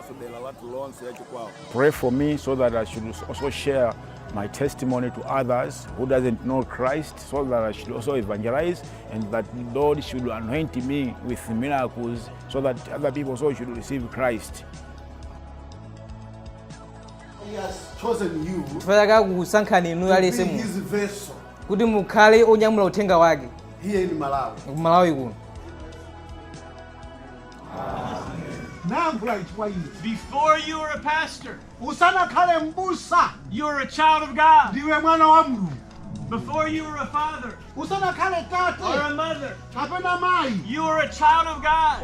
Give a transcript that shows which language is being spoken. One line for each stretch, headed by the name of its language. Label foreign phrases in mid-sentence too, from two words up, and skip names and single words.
English: Pray for me so that I should also share my testimony to others who doesn't know Christ, so that I should also evangelize, and that Lord should anoint me with miracles so that other people also should receive Christ. He has chosen you
Nyanja: kusankhani
English: to be His vessel
Nyanja: kuti mukhale onyamula uthenga wake
English: here in Malawi.
Nyanja: Malawi kuno.
English: Before you were a pastor, you were a child of God. Before you were a father or a mother, you are a child of God.